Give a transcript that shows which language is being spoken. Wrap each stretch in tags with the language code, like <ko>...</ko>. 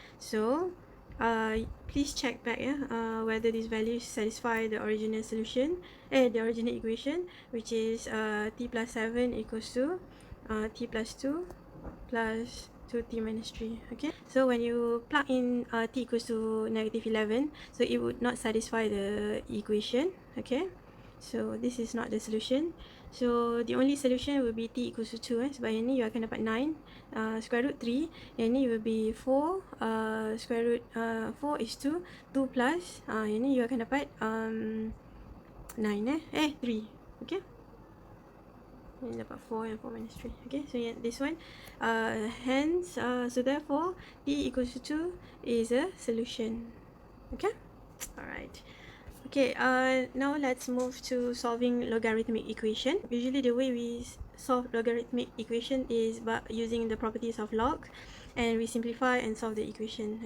<en>So please check back, whether these values satisfy the original solution, the original equation, which is t plus 7 equals to t plus 2 plus 2t minus 3. Okay, so when you plug in t equals to negative 11, so it would not satisfy the equation. Okay, so this is not the solution. So the only solution will be t equals to 2.</en> <ms>Sebab yang ni you akan dapat 9 square root 3. Yang ni</ms> <en>will be 4 square root 4 is 2 plus</en> <ms>yang ni you akan dapat</ms> <en>9 3. Okay,</en> <ms>ini dapat</ms> <en>4 and 4 minus 3. Okay, so yeah, this one hence so therefore t equals to 2 is a solution. Okay, alright. Okay, now let's move to solving logarithmic equation. Usually the way we solve logarithmic equation is by using the properties of log, and we simplify and solve the equation.</en>